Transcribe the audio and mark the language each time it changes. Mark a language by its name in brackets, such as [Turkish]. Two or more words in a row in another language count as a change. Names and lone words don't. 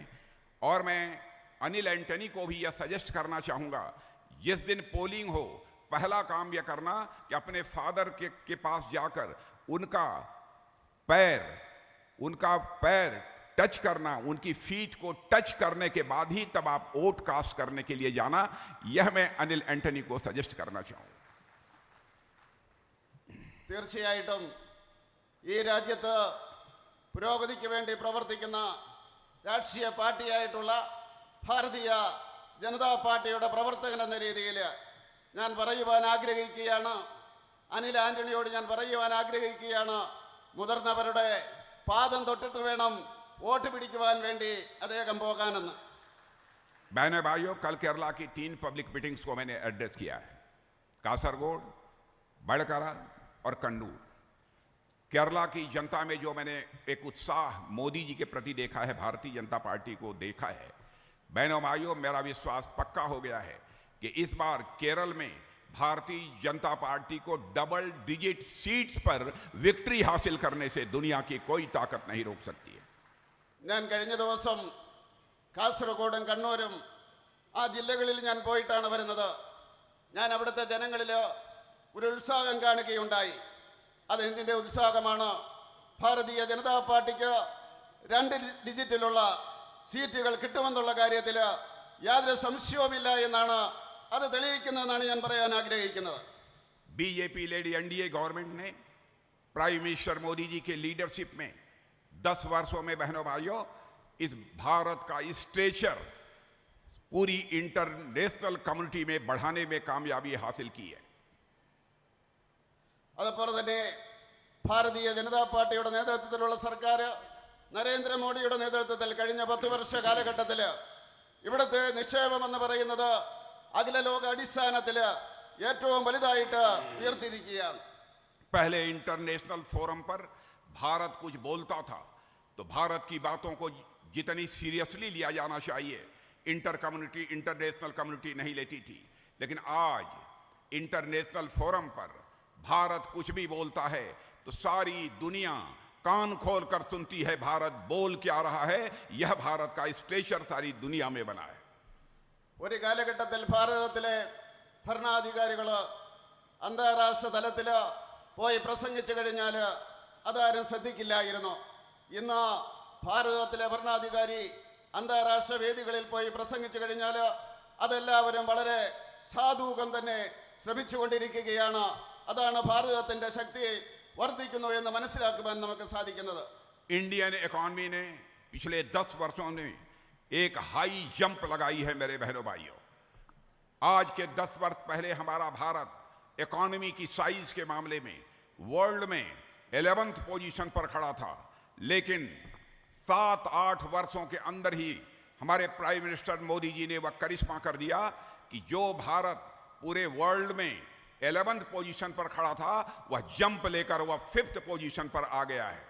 [Hindi] और मैं अनिल एंटनी को भी यह सजेस्ट करना चाहूँगा, जिस दिन पोलिंग हो पहला काम यह करना कि अपने फादर के पास जाकर उनका पैर टच करना, उनकी फीट को टच करने के बाद ही तब आप [English] vote cast [Hindi] करने के लिए जाना। यह मैं अनिल एंटनी को सजेस्ट करना चाहूँगा। [Malayalam] തീർച്ചയായിട്ടും ഈ രാജ്യത്ത് പുരോഗതിക്ക് വേണ്ടി പ്രവർത്തിക്കുന്ന രാഷ്ട്രീയ പാർട്ടിയായിട്ടുള്ള ഭാരതീയ ജനതാ പാർട്ടിയുടെ പ്രവർത്തകൻ എന്ന രീതിയിൽ ഞാൻ പറയുവാൻ ആഗ്രഹിക്കുകയാണ്, അനിൽ ആന്റണിയോട് ഞാൻ പറയുവാൻ ആഗ്രഹിക്കുകയാണ്, മുതിർന്നവരുടെ പാദം തൊട്ടിട്ട് വേണം വോട്ട് പിടിക്കുവാൻ വേണ്ടി അദ്ദേഹം പോകാനെന്ന്। [Hindi] बहनों भाइयों, कल केरला की 3 [English] public meetings [Hindi] को मैंने एड्रेस किया है, कासरगोड, बड़कारा और कन्नूर। केरला की जनता में जो मैंने एक उत्साह मोदी जी के प्रति देखा है, भारतीय जनता पार्टी को देखा है, बहनों भाइयों मेरा विश्वास पक्का हो गया है कि इस बार केरल में भारतीय जनता पार्टी को [English] double digit seats [Hindi] पर विक्ट्री हासिल करने से दुनिया की कोई ताकत नहीं रोक सकती है। [Malayalam] ഞാൻ കഴിഞ്ഞ ദിവസം കാസർഗോഡും കണ്ണൂരും ആ ജില്ലകളിൽ ഞാൻ പോയിട്ടാണ് വരുന്നത്. ഞാൻ അവിടുത്തെ ജനങ്ങളിൽ ഒരു ഉത്സാഹം കാണുകയുണ്ടായി. അതെന്തിൻ്റെ ഉത്സാഹമാണ്? ഭാരതീയ ജനതാ പാർട്ടിക്ക് 2 ഡിജിറ്റിലുള്ള സീറ്റുകൾ കിട്ടുമെന്നുള്ള കാര്യത്തിൽ യാതൊരു സംശയവുമില്ല എന്നാണ് അത് തെളിയിക്കുന്നതെന്നാണ് ഞാൻ പറയാൻ ആഗ്രഹിക്കുന്നത്. [English] BJP lady NDA government [Hindi] ने [English] prime minister [Hindi] मोदी जी के लीडरशिप में 10 वर्षों में बहनों भाइयों इस भारत का स्ट्रेचर पूरी [English] international community [Hindi] में बढ़ाने में कामयाबी हासिल की है। [Malayalam] അതുപോലെ തന്നെ ഭാരതീയ ജനതാ പാർട്ടിയുടെ നേതൃത്വത്തിലുള്ള സർക്കാർ, നരേന്ദ്രമോദിയുടെ നേതൃത്വത്തിൽ കഴിഞ്ഞ 10 വർഷ കാലഘട്ടത്തിൽ ഇവിടുത്തെ നിക്ഷേപം എന്ന് പറയുന്നത് അഖില ലോക അടിസ്ഥാനത്തിൽ ഏറ്റവും വലുതായിട്ട് ഉയർത്തിയിരിക്കുകയാണ്. [Hindi] पहले [English] international forum [Hindi] पर भारत कुछ बोलता था तो भारत की बातों को जितनी सीरियसली लिया जाना चाहिए [English] international community [Hindi] नहीं लेती थी, लेकिन आज [English] international forum [Hindi] पर भारत कुछ भी बोलता है तो सारी दुनिया कान खोल कर सुनती है भारत बोल क्या रहा है। यह भारत का स्ट्रेचर सारी दुनिया में बना है। [Malayalam] ഒരു കാലഘട്ടത്തിൽ ഭാരതത്തിലെ ഭരണാധികാരികൾ അന്താരാഷ്ട്ര തലത്തിൽ പോയി പ്രസംഗിച്ചു കഴിഞ്ഞാൽ അതാരും ശ്രദ്ധിക്കില്ലായിരുന്നു. ഇന്ന് ഭാരതത്തിലെ ഭരണാധികാരി അന്താരാഷ്ട്ര വേദികളിൽ പോയി പ്രസംഗിച്ചു കഴിഞ്ഞാൽ അതെല്ലാവരും വളരെ സാധൂകം തന്നെ ശ്രമിച്ചുകൊണ്ടിരിക്കുകയാണ്. അതാണ് ഭാരതത്തിൻ്റെ ശക്തി വർദ്ധിക്കുന്നു എന്ന് മനസ്സിലാക്കുവാൻ നമുക്ക് സാധിക്കുന്നത്. [English] Indian economy [Hindi] ने पिछले 10 वर्षों में एक [English] high jump [Hindi] लगाई है मेरे बहनों भाइयों। आज के 10 वर्ष पहले हमारा भारत इकॉनमी की साइज के मामले में वर्ल्ड में 11th पोजीशन पर खड़ा था, लेकिन 7-8 वर्षों के अंदर ही हमारे [English] prime minister [Hindi] मोदी जी ने वह करिश्मा कर दिया कि जो भारत पूरे वर्ल्ड में 11th पोजीशन पर खड़ा था वह जंप लेकर वह 5th पोजीशन पर आ गया है।